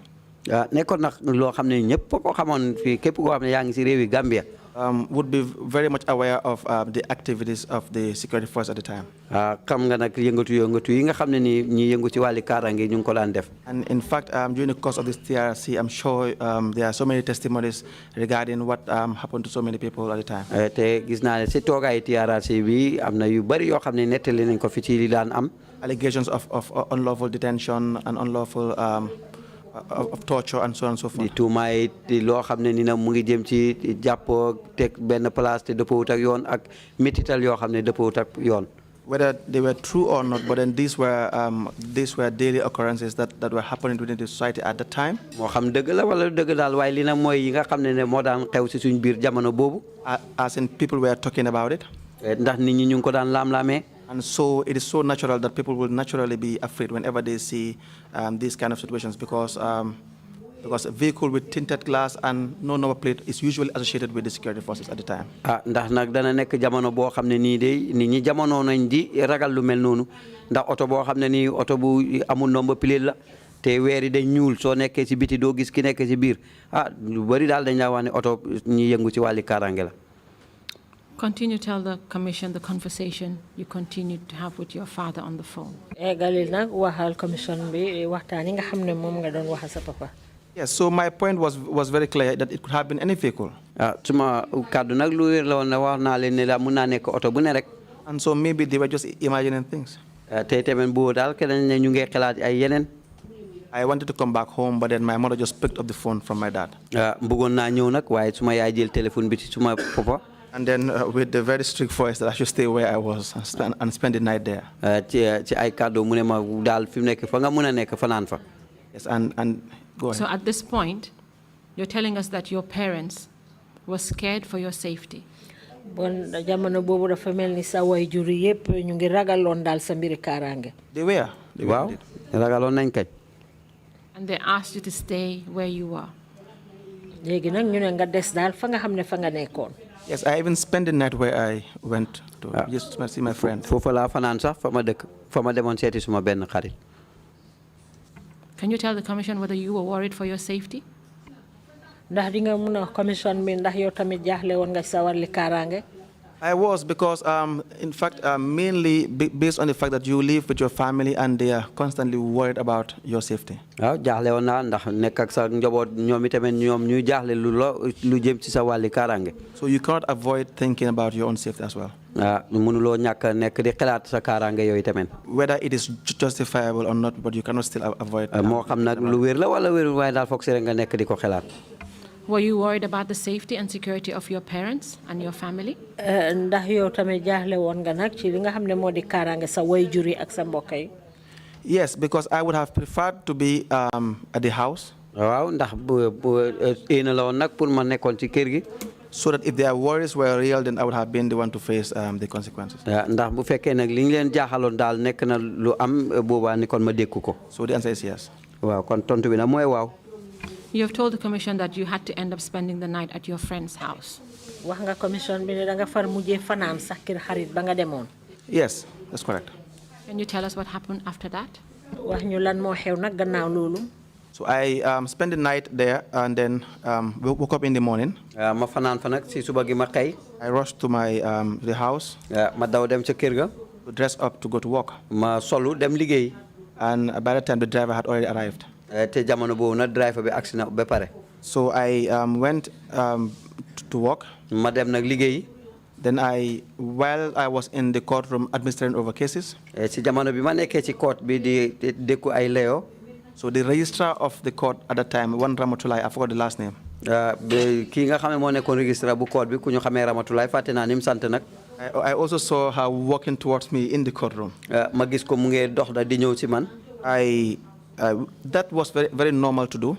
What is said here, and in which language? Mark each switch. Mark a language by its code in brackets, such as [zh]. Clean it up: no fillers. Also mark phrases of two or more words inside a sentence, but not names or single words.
[wo] nekkoon nag loo xam ne ñëpp ko xamoon fii képp koo xam ne yaa ngi si réewi Gambia. [en] Would be very much aware of the activities of the security force at the time. [wo] xam nga nag yëngatu yi nga xam ne ni ñi yëngu ci wàlli kaaraange ñu ngi ko daan def. [en] And in fact, during the course of this TRC, I'm sure there are so many testimonies regarding what happened to so many people at the time. [wo] te gis naa ne si toogaay TRC bi am na yu bari yoo xam ne nettali nañ ko fi ci li daan am. [en] Allegations of unlawful detention and unlawful of torture and so on and so forth. [wo] di tuumaay loo xam ne ni na mu ngi jëm ci jàppoo teg benn place te dëppawut ak yoon ak métital yoo xam ne dëppawut ak yoon. [en] Whether they were true or not, but then these were daily occurrences that were happening within the society at the time. [wo] moo xam dëgg la wala dëgg daal waaye li nag mooy yi nga xam ne moo daan xew si suñ biir jamono boobu. [en] As in people were talking about it. [wo] ndax nit ñi ñu ngi ko daan laam-laamee. [en] And so it is so natural that people will naturally be afraid whenever they see these kind of situations because a vehicle with tinted glass and no number plate is usually associated with the security forces at the time. [wo] ndax nag dana nekk jamono boo xam ne nii de nit ñi jamono nañ di ragal lu mel noonu ndax oto boo xam ne nii oto bu amul [en] number plate [wo] la te weer yi dañ ñuul soo nekkee si biti doo gis ki nekk si biir lu bari daal dañ laa wax ne oto ñi yëngu ci wàlli kaaraange la. [en] Continue to tell the commission the conversation you continued to have with your father on the phone. [wo] galil nag waxal commission bi waxtaan yi nga xam ne moom nga doon wax sa papa. [en] Yes, so my point was very clear that it could have been any vehicle. [wo] suma kàddu nag lu wér la woon na wax naa leen ne la mun naa nekk oto bu ne rek. [en] And so maybe they were just imagining things. [wo] te tamit bu daal keneen ne ñu ngi xalaat ay yeneen. [en] I wanted to come back home, but then my mother just picked up the phone from my dad. [wo] bëggoon naa ñëw nag waaye suma yaay jël téléphone bi ci suma papa. [en] And then with the very strict voice that I should stay where I was and spend the night there. [wo] ci ay kàddu mu ne ma daal fi mu nekk fa nga mun a nekk fanaan fa. [en] Yes, and go ahead. So at this point, you're telling us that your parents were scared for your safety. [wo] bon jamono boobu dafa mel ni sa waajur yëpp ñu ngi ragaloon daal sa mbiri kaaraange. [en] They were. [wo] waaw ragaloon nañ kañ. [en] And they asked you to stay where you were. [wo] léegi nag ñu ne nga des daal fa nga xam ne fa nga nekkoon. [en] Yes, I even spent the night where I went to just to see my friend. [wo] foofu laa fanaan sax fa ma dëkk fa ma demoon seeti suma benn xarit. [en] Can you tell the commission whether you were worried for your safety? [wo] ndax di nga mun a commission bi ndax yow tamit jaaxle woon nga sa warli kaaraange. [en] I was because, in fact, mainly based on the fact that you live with your family and they are constantly worried about your safety. [wo] waaw jaaxle woon naa ndax nekk ak sa njaboot ñoom itamit ñoom ñuy jaaxle lu jëm ci sa wàlli kaaraange. [en] So you cannot avoid thinking about your own safety as well. [wo] mënuloo ñàkk nekk di xalaat sa kaaraange yooyu tamit. [en] Whether it is justifiable or not, but you cannot still avoid. [wo] moo xam nag lu wér la wala wérul waaye daal foog si rek nga nekk di ko xalaat. [en] Were you worried about the safety and security of your parents and your family? [wo] Ndax yow tamit jaaxle woon nga nag ci li nga xam ne moo di kaaraange sa waajur yi ak sa mbokk yi. [en] Yes, because I would have preferred to be at the house. [wo] waaw ndax éena la woon nag pour ma nekkoon ci kër gi. [en] So that if their worries were real, then I would have been the one to face the consequences. [wo] ndax bu fekkee nag li ñu leen jaaxaloon daal nekk na lu am boobaa ni kon ma dékku ko. [en] So the answer is yes. [wo] waaw kon tontu bi nag mooy waaw. [en] You have told the commission that you had to end up spending the night at your friend's house. [wo] wax nga commission bi ne da nga far mujjee fanaan sax kër xarit ba nga demoon. [en] Yes, that's correct. Can you tell us what happened after that? [wo] wax ñu lan moo xew nag gannaaw loolu. [en] So I spent the night there and then woke up in the morning. [wo] ma fanaan fa nag si suba gi ma xëy. [en] I rushed to the house. [wo] ma daw dem ca kër ga. [en] To dress up to go to work. [wo] ma solu dem liggéey. [en] And by the time the driver had already arrived. [wo] te jamono boobu nag driver bi agsi na ba pare. [en] So I went to work. [wo] ma dem nag liggéey. [en] Then while I was in the courtroom administering over cases. [wo] si jamono bi ma nekkee ci court bi di dékku ay leo. [en] So the registrar of the court at that time, one Ramatulai, I forgot the last name. [wo] kii nga xam ne moo nekkoon registrar bu court bi ku ñu xamee Ramatulai fàtte naa ni mu sant nag. [en] I also saw her walking towards me in the courtroom. [wo] ma gis ko mu ngi dox da di ñëw ci man. [en] That was very, very normal to do.